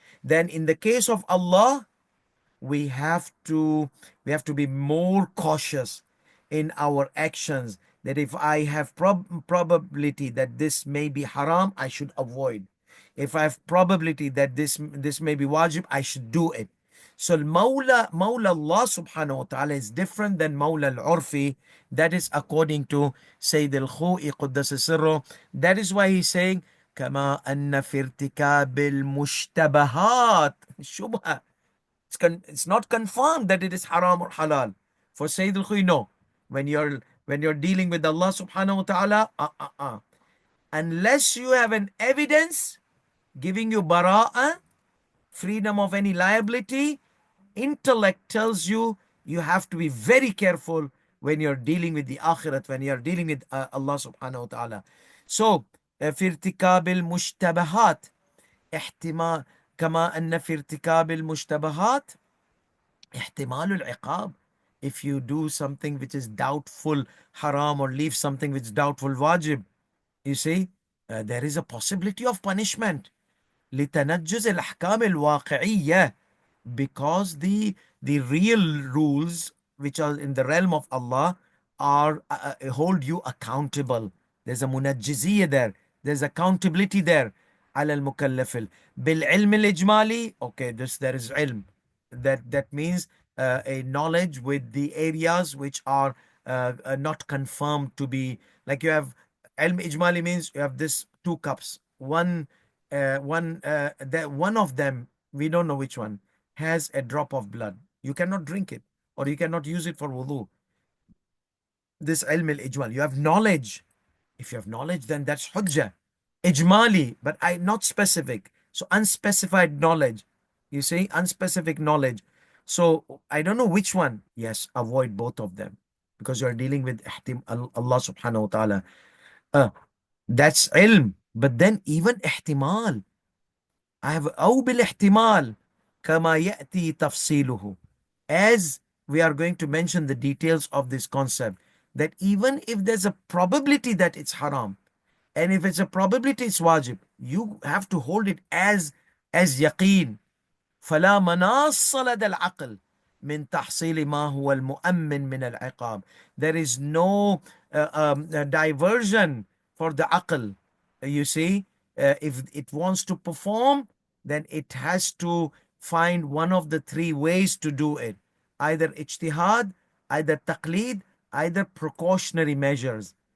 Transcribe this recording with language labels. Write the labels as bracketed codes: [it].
[en] Then in the case of Allah, we have to be more cautious in our actions, that if I have probability that this may be haram, I should avoid. If I have probability that this may be wajib, I should do it. So Mawla Allah subhanahu wa ta'ala is different than Mawla al-Urfi. That is according to Sayyid al-Khoei Quddasa Sirru. That is why he's saying [ar] كما أن في ارتكاب المشتبهات شبهة. [en] It's not confirmed that it is haram or halal. For Sayyid al-Khuy, no. When you're dealing with Allah subhanahu wa ta'ala, unless you have an evidence giving you bara'ah, freedom of any liability, intellect tells you you have to be very careful when you're dealing with the akhirat, when you're dealing with Allah subhanahu wa ta'ala. [ar] So, في ارتكاب المشتبهات احتمال كما أن في ارتكاب المشتبهات ihtimalul iqab. [en] If you do something which is doubtful haram, or leave something which is doubtful wajib, you see, there is a possibility of punishment. [ar] لتنجز الأحكام الواقعية, [en] because the real rules which are in the realm of Allah are hold you accountable. There's a munajjiziyya there. There's accountability there. [ar] على المكلف بالعلم الإجمالي. [en] Okay, there is ilm. That means a knowledge with the areas which are not confirmed to be, like you have ilm ijmali, means you have this two cups. One of them, we don't know which one, has a drop of blood. You cannot drink it, or you cannot use it for wudu. This ilm al-ijmal, you have knowledge. If you have knowledge, then that's hujjah. Ijmali, but not specific. So unspecified knowledge. You see, unspecific knowledge. So I don't know which one. Yes, avoid both of them, because you're dealing with Allah subhanahu wa ta'ala. Uh, that's ilm. But then even ihtimal. I have [ar] أو بالاحتمال كما يأتي تفصيله. [en] As we are going to mention the details of this concept, that even if there's a probability that it's haram, and if it's a probability it's wajib, you have to hold it as yaqeen. [ar] فلا مناص لدى العقل من تحصيل ما هو المؤمن من العقاب. [en] There is no diversion for the aql. You see, if it wants to perform, then it has to find one of the three ways to do it: either ijtihad, either taqlid, either precautionary measures.